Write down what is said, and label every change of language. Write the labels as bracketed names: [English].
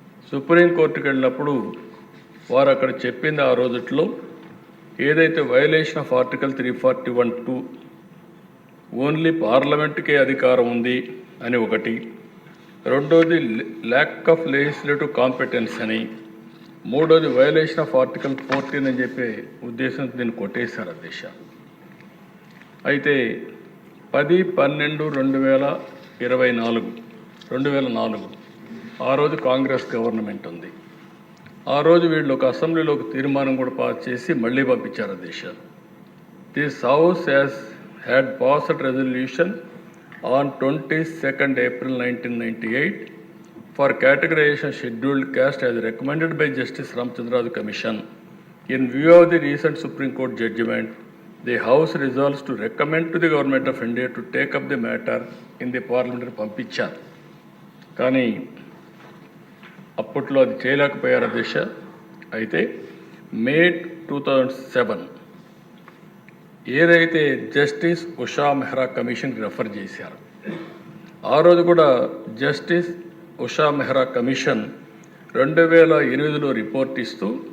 [Telugu] సుప్రీంకోర్టుకి వెళ్ళినప్పుడు వారు అక్కడ చెప్పింది ఆ రోజుట్లో ఏదైతే [English] violation of article 341(2) only పార్లమెంట్కే [Telugu] అధికారం ఉంది అని ఒకటి, రెండోది [English] lack of legislative competence [Telugu] అని, మూడోది [English] violation of article 14 [Telugu] అని చెప్పే ఉద్దేశంతో దీన్ని కొట్టేశారు అధ్యక్ష. అయితే 10/12/2004 ఆ రోజు కాంగ్రెస్ గవర్నమెంట్ ఉంది. ఆ రోజు వీళ్ళు ఒక అసెంబ్లీలో ఒక తీర్మానం కూడా పాస్ చేసి మళ్ళీ పంపించారు అధ్యక్ష. [English] This house had passed resolution on 22nd April 1998 for categorization scheduled caste as recommended by Justice Ramchandra Commission. In view of the recent Supreme Court judgment, the House resolves to recommend to the Government of India to take up the matter in the parliamentary [Telugu] పంపించారు. కానీ అప్పట్లో అది చేయలేకపోయారు అధ్యక్ష. అయితే May 2007 ఏదైతే justice Usha Mehra కమిషన్కి refer చేశారు, ఆ రోజు కూడా justice Usha Mehra commission 2008లో report ఇస్తూ